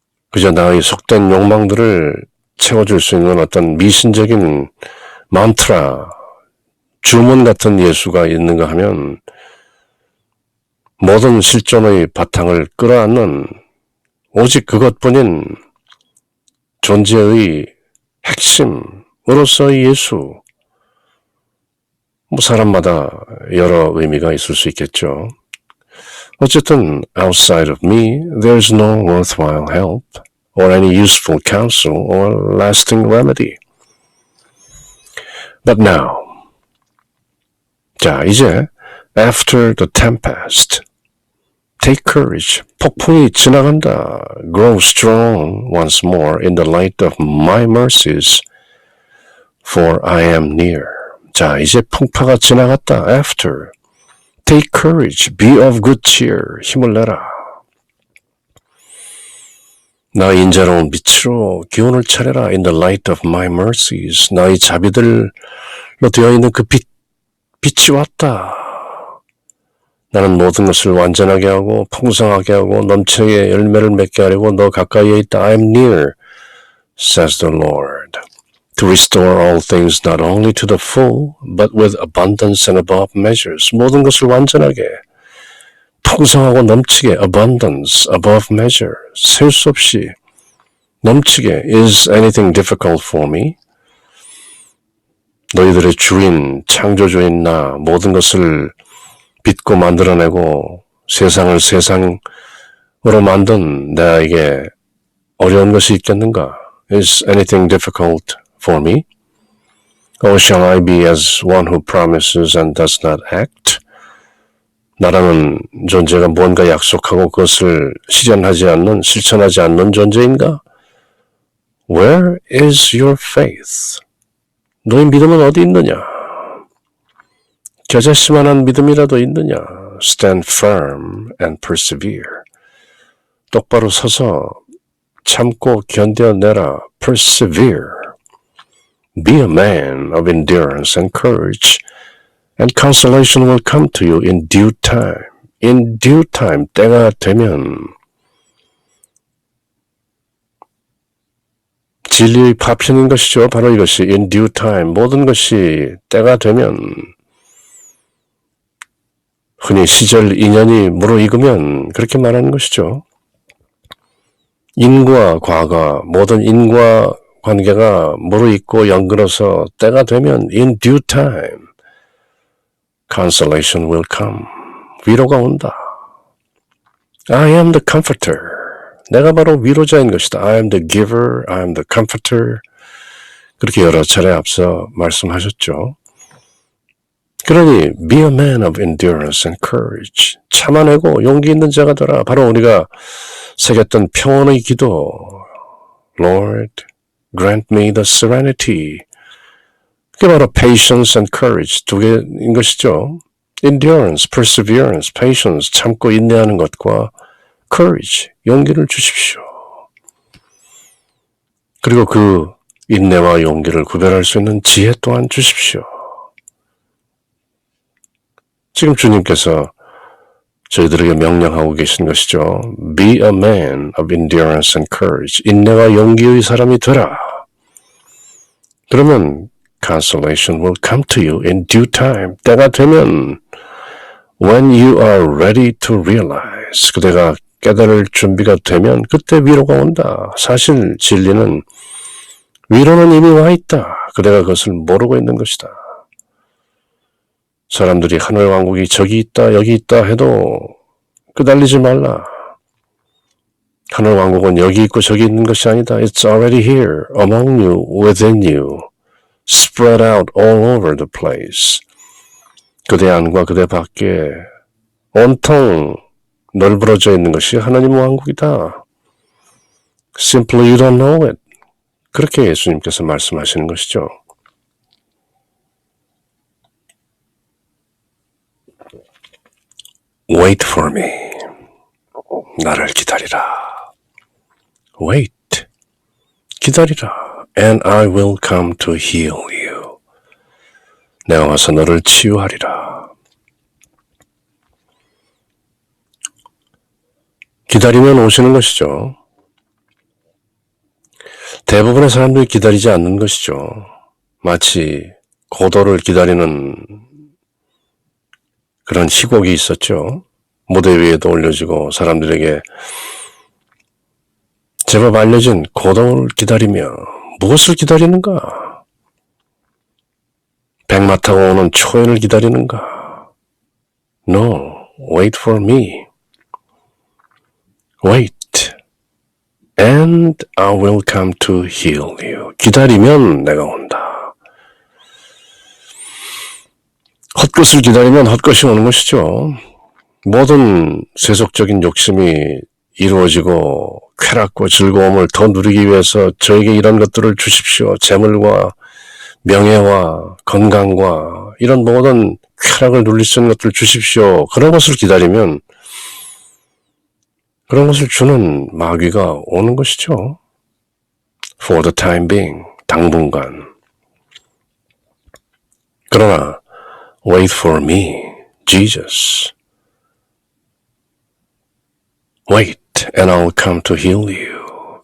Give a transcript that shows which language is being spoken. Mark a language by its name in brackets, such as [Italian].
[Korean] 그저 나의 속된 욕망들을 채워줄 수 있는 어떤 미신적인 만트라, 주문 같은 예수가 있는가 하면 모든 실존의 바탕을 끌어안는 오직 그것뿐인 존재의 핵심으로서의 예수. 사람마다 여러 의미가 있을 수 있겠죠. 어쨌든 [English] outside of me, there's no worthwhile help or any useful counsel or lasting remedy. But now, [Korean] 자 이제 [English] after the tempest, take courage. [Korean] 폭풍이 지나간다. [English] Grow strong once more in the light of my mercies, for I am near. [Korean] 자, 이제 풍파가 지나갔다. [English] After. Take courage. Be of good cheer. [Korean] 힘을 내라. 나의 인자로운 빛으로 기운을 차려라. [English] In the light of my mercies. [Korean] 나의 자비들로 되어 있는 그 빛이 왔다. 나는 모든 것을 완전하게 하고 풍성하게 하고 넘치게 열매를 맺게 하려고 너 가까이에 있다. [English] I am near, says the Lord, to restore all things not only to the full, but with abundance and above measures. [Korean] 모든 것을 완전하게, 풍성하고 넘치게, [English] abundance, above measure, [Korean] 셀 수 없이 넘치게. [English] Is anything difficult for me? [Korean] 너희들의 주인, 창조주인 나, 모든 것을 빚고 만들어내고 세상을 세상으로 만든 나에게 어려운 것이 있겠는가? [English] Is anything difficult for me? Or shall I be as one who promises and does not act? [Korean] 나라는 존재가 뭔가 약속하고 그것을 실현하지 않는, 실천하지 않는 존재인가? [English] Where is your faith? [Korean] 너의 믿음은 어디 있느냐? 겨자씨만한 믿음이라도 있느냐? [English] Stand firm and persevere. [Korean] 똑바로 서서 참고 견뎌내라. [English] Persevere. Be a man of endurance and courage, and consolation will come to you in due time. In due time, [Korean] 때가 되면 진리의 파편인 것이죠. 바로 이것이 [English] in due time. [Korean] 모든 것이 때가 되면 흔히 시절 인연이 무르익으면 그렇게 말하는 것이죠. 인과 과거, 모든 인과 관계가 무르익고 연결해서 때가 되면 [English] in due time, consolation will come. [Korean] 위로가 온다. [English] I am the comforter. [Korean] 내가 바로 위로자인 것이다. [English] I am the giver, I am the comforter. [Korean] 그렇게 여러 차례 앞서 말씀하셨죠. 그러니 [English] be a man of endurance and courage. [Korean] 참아내고 용기 있는 자가 되라. 바로 우리가 새겼던 평온의 기도. [English] Lord, grant me the serenity. [Korean] 그게 바로 [English] patience and courage [Korean] 두 개인 것이죠. [English] endurance, perseverance, patience, [Korean] 참고 인내하는 것과 courage, 용기를 주십시오. 그리고 그 인내와 용기를 구별할 수 있는 지혜 또한 주십시오. 지금 주님께서 저희들에게 명령하고 계신 것이죠. [English] Be a man of endurance and courage. [Korean] 인내와 용기의 사람이 되라. 그러면 [English] consolation will come to you in due time. [Korean] 때가 되면 [English] when you are ready to realize. [Korean] 그대가 깨달을 준비가 되면 그때 위로가 온다. 사실 진리는 위로는 이미 와 있다. 그대가 그것을 모르고 있는 것이다. 사람들이 하늘왕국이 저기 있다 여기 있다 해도 끄달리지 말라. 하늘 왕국은 여기 있고 저기 있는 것이 아니다. [English] It's already here, among you, within you, spread out all over the place. [Korean] 그대 안과 그대 밖에 온통 널브러져 있는 것이 하나님의 왕국이다. [English] Simply you don't know it. [Korean] 그렇게 예수님께서 말씀하시는 것이죠. [English] Wait for me. [Korean] 나를 기다리라. [English] Wait. [Korean] 기다리라. [English] And I will come to heal you. [Korean] 내가 와서 너를 치유하리라. 기다리면 오시는 것이죠. 대부분의 사람들이 기다리지 않는 것이죠. 마치 고도를 기다리는 그런 희곡이 있었죠. 무대 위에도 올려지고 사람들에게 제법 알려진 고도를 기다리며 무엇을 기다리는가? 백마 타고 오는 초연을 기다리는가? [English] No, wait for me. Wait, and I will come to heal you. [Korean] 기다리면 내가 온다. 헛것을 기다리면 헛것이 오는 것이죠. 모든 세속적인 욕심이 이루어지고 쾌락과 즐거움을 더 누리기 위해서 저에게 이런 것들을 주십시오. 재물과 명예와 건강과 이런 모든 쾌락을 누릴 수 있는 것들을 주십시오. 그런 것을 기다리면 그런 것을 주는 마귀가 오는 것이죠. [English] For the time being, [Korean] 당분간. 그러나 [English] wait for me, Jesus. Wait, and I will come to heal you.